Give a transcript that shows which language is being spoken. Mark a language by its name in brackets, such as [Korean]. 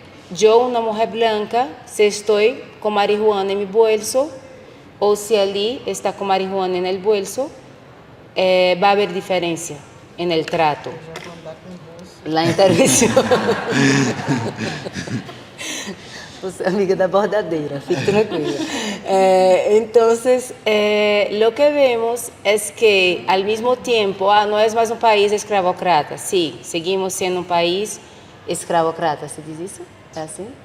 [Spanish] Yo, una mujer blanca, si estoy con marihuana en mi bolso, o si Ali está con marihuana en el bolso, va a haber diferencia en el trato. La intervención. [Portuguese] Você, amiga da bordadeira, fique tranquila. [Spanish] Entonces, lo que vemos es que al mismo tiempo, no es más un país esclavocrata. Sí, seguimos siendo un país esclavocrata, ¿se dice eso? ¿Así?